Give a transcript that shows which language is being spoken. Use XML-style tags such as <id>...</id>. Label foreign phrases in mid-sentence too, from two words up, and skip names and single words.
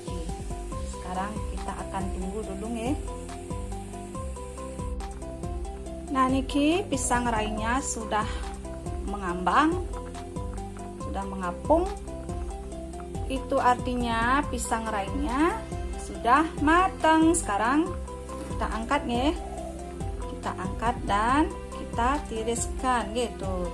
<id>Sekarang kita akan tunggu dulu nih. Nah, niki pisang rainya sudah mengambang, sudah mengapung. Itu artinya pisang rainya sudah matang. Sekarang kita angkat nih. Kita angkat dan kita tiriskan gitu.</id>